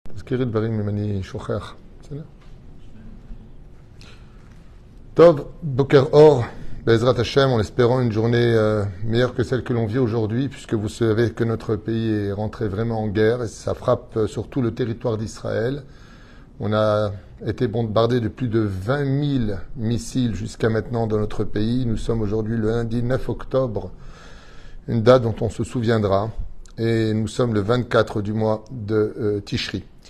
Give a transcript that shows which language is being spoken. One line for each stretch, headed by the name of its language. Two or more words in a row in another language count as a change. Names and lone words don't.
Hebrew: תזכירי דברים אם אני שוכח. בסדר? טוב, בוקר אור, בעזרת השם,
French: en espérant une journée meilleure que celle que l'on vit aujourd'hui, puisque vous savez que notre pays est rentré vraiment en guerre et ça frappe sur tout le territoire d'Israël. On a été bombardé de plus de 20 000 missiles jusqu'à maintenant dans notre pays. Nous sommes aujourd'hui le lundi 9 octobre, une date dont on se souviendra, et nous sommes le 24 du mois de Tishri.